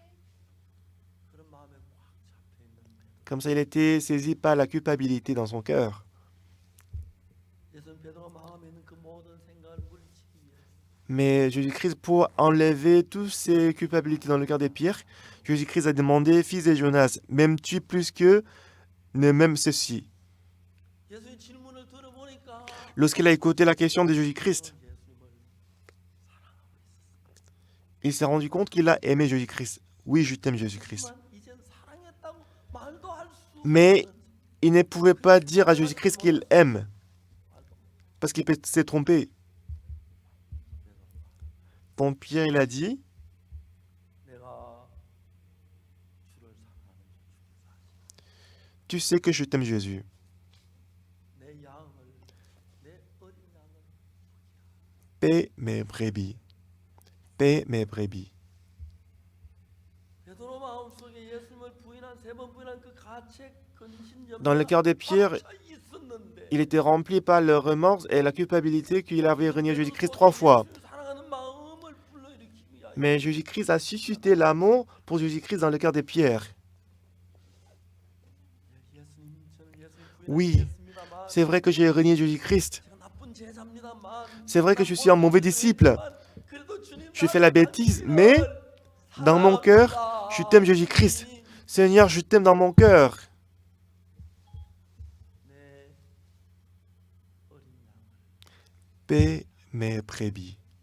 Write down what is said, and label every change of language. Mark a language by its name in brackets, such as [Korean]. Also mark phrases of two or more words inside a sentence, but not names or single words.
[French] Comme ça, il était saisi par la culpabilité dans son cœur. Mais Jésus-Christ, pour enlever toutes ces culpabilités dans le cœur de Pierre, Jésus-Christ a demandé, fils de Jonas, m'aimes-tu plus que ne m'aime ceci. [Korean] 예수의 질문을 들어보니까 [French] Lorsqu'il a écouté la question de Jésus-Christ, [Korean] 예수님을 [French] il s'est rendu compte qu'il a aimé Jésus-Christ. Oui, je t'aime Jésus-Christ. [Korean] 하지만 이젠 사랑했다고 말도 할 수 [French] Mais [Korean] 없는 [French] il ne pouvait pas dire à Jésus-Christ qu'il aime, parce qu'il s'est trompé. Donc Pierre, il a dit, [Korean] 내가 주를 사랑하는 [French] tu sais que je t'aime Jésus. [Korean] 내 양을 내 어린 양을 [French] Paie mes brebis. Paie mes brebis. [Korean] 베드로 마음속에 예수님을 부인한 세 번 부인한 그 가책 근심 [French] Dans le cœur de Pierre, [Korean] 있었는데 [French] il était rempli par le remords et la culpabilité qu'il avait renié Jésus-Christ 3 fois. [Korean] 사랑하는 마음을 불러일으키기 위하여 [French] Mais Jésus-Christ a suscité l'amour pour Jésus-Christ dans le cœur de Pierre. [Korean] 예수님 저는 예수님 [French] Oui, [Korean] 부인하겠습니다만 [French] c'est vrai que j'ai renié Jésus-Christ. [Korean] 제가 나쁜 제자입니다만 [French] C'est vrai que je suis un mauvais disciple. Je fais la bêtise, mais dans mon cœur, je t'aime Jésus-Christ. Seigneur, je t'aime dans mon cœur. Paie mes brebis.